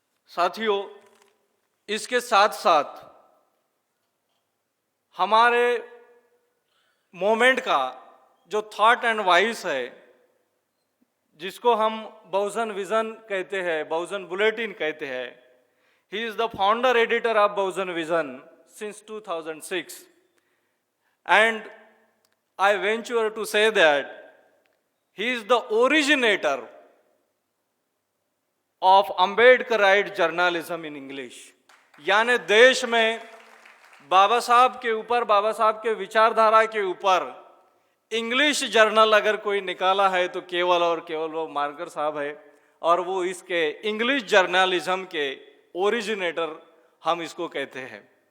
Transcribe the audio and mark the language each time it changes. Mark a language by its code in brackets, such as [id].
[hi] साथियों, इसके साथ साथ हमारे मोमेंट का जो थॉट एंड वॉइस है, जिसको हम बहुजन विजन कहते हैं, बहुजन बुलेटिन कहते हैं, [en] He is the founder editor of Bahujan Vision since 2006. And I venture to say that he is the originator of Ambedkarite journalism in English. [hi] यानी देश में बाबा साहब के ऊपर, बाबा साहब के विचारधारा के ऊपर इंग्लिश जर्नल अगर कोई निकाला है तो केवल और केवल वो मार्कर साहब है, और वो इसके इंग्लिश जर्नलिज्म के ओरिजिनेटर हम इसको कहते हैं।